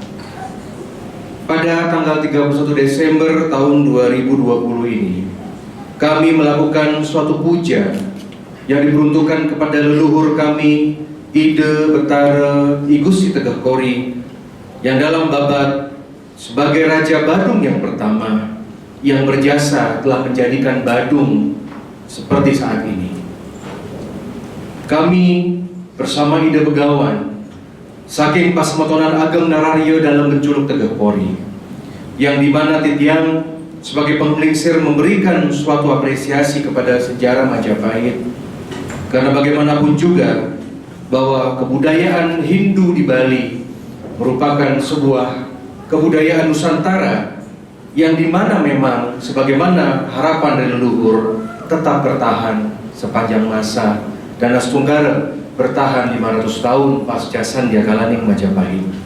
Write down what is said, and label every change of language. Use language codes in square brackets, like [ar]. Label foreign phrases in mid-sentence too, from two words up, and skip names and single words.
[id] Pada tanggal 31 Desember tahun 2020 ini, kami melakukan suatu puja yang diperuntukkan kepada leluhur kami, Ide Betara I Gusti Tegah Kori, yang dalam babat sebagai Raja Badung yang pertama yang berjasa telah menjadikan Badung seperti saat ini. Kami bersama Ide Begawan saking Pasmetonan Ageng Narario dalam Menculuk Tegah Kori, yang dimana Titiang sebagai penglingsir memberikan suatu apresiasi kepada sejarah Majapahit, karena bagaimanapun juga bahwa kebudayaan Hindu di Bali merupakan sebuah kebudayaan Nusantara yang dimana memang sebagaimana harapan dari leluhur tetap bertahan sepanjang masa, dan Astunggara bertahan 500 tahun pasca Sandiagalaning Majapahit.